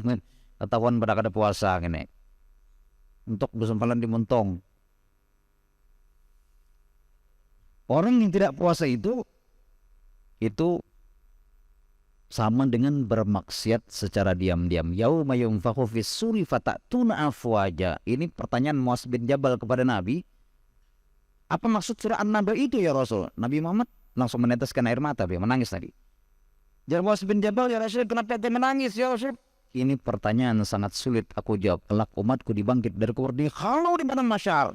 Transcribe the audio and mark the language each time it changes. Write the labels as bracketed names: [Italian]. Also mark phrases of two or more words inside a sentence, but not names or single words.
[Banjar] Ketahuan pada kada puasa gini. Untuk besempalan di montong. [Indonesian] Orang yang tidak puasa itu sama dengan bermaksiat secara diam-diam. [Arabic] يوم ينفخ في الصور فتأتون أفواجا. [Indonesian] Ini pertanyaan Muaz bin Jabal kepada Nabi. Apa maksud surah An-Naba itu [Arabic] يا رسول? [Indonesian] Nabi Muhammad langsung meneteskan air mata, dia menangis tadi. Jadi Muaz bin Jabal, [Arabic] يا رسول, [Indonesian] kenapa dia menangis [Arabic] يا رسول? [Indonesian] Ini pertanyaan sangat sulit aku jawab. Kelak umatku dibangkit dari kubur di halau di padang mahsyar.